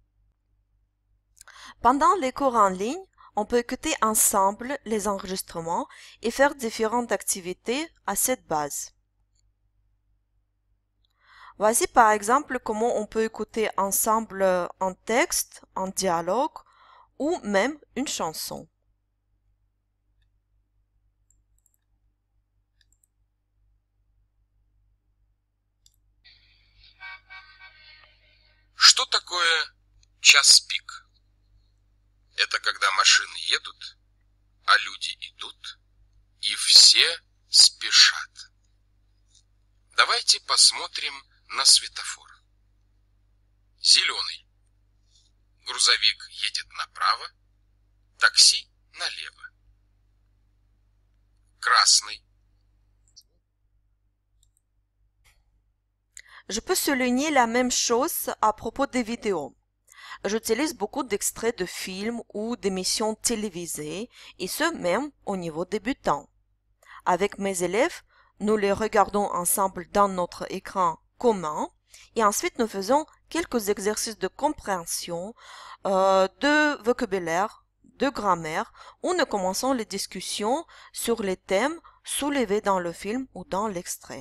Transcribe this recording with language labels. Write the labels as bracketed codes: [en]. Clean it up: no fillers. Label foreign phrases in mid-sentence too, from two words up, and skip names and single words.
[fr] Pendant les cours en ligne, on peut écouter ensemble les enregistrements et faire différentes activités à cette base. Voici par exemple comment on peut écouter ensemble un texte, un dialogue ou même une chanson. [ru] Что такое час пик? Это когда машины едут, а люди идут, и все спешат. Давайте посмотрим на светофор. Зеленый. Грузовик едет направо, такси налево. Красный. [fr] Je peux souligner la même chose à propos des vidéos. J'utilise beaucoup d'extraits de films ou d'émissions télévisées, et ce même au niveau débutant. Avec mes élèves, nous les regardons ensemble dans notre écran commun et ensuite nous faisons quelques exercices de compréhension, de vocabulaire, de grammaire, où nous commençons les discussions sur les thèmes soulevés dans le film ou dans l'extrait.